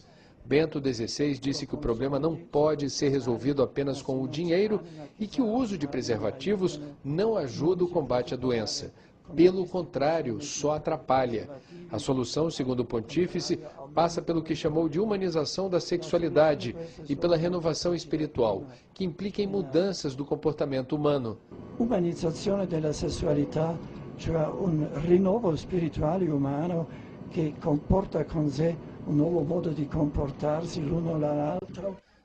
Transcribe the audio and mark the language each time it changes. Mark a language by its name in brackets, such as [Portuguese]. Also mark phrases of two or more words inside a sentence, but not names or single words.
[Portuguese] Bento XVI disse que o problema não pode ser resolvido apenas com o dinheiro e que o uso de preservativos não ajuda o combate à doença. Pelo contrário, só atrapalha. A solução, segundo o pontífice, passa pelo que chamou de humanização da sexualidade e pela renovação espiritual, que implica em mudanças do comportamento humano. [Italian] Umanizzazione della sessualità, cioè un rinnovo spirituale e umano che comporta con sé un nuovo modo di comportarsi l'uno l'altro.